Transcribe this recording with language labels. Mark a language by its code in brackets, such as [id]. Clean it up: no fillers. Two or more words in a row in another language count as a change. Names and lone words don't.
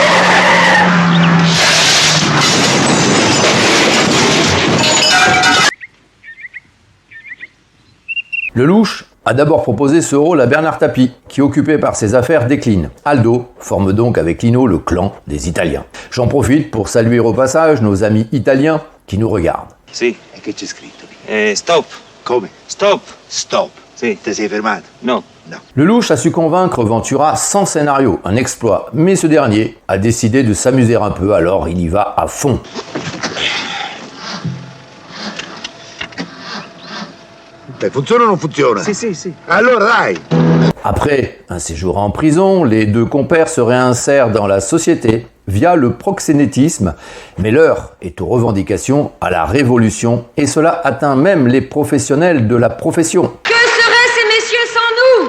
[fr] Lelouch a d'abord proposé ce rôle à Bernard Tapie, qui, occupé par ses affaires, décline. Aldo forme donc avec Lino le clan des Italiens. J'en profite pour saluer au passage nos amis italiens qui nous regardent. [it] Si. E che c'è scritto? Stop. Come? Stop. Stop. Si. Ti sei fermato? No. No. [fr] Lelouch a su convaincre Ventura sans scénario, un exploit, mais ce dernier a décidé de s'amuser un peu, alors il y va à fond. [it] Funziona o non funziona? Si. Allora dai! [fr] Après un séjour en prison, les deux compères se réinsèrent dans la société via le proxénétisme, mais l'heure est aux revendications, à la révolution, et cela atteint même les professionnels de la profession. Que seraient ces messieurs sans nous?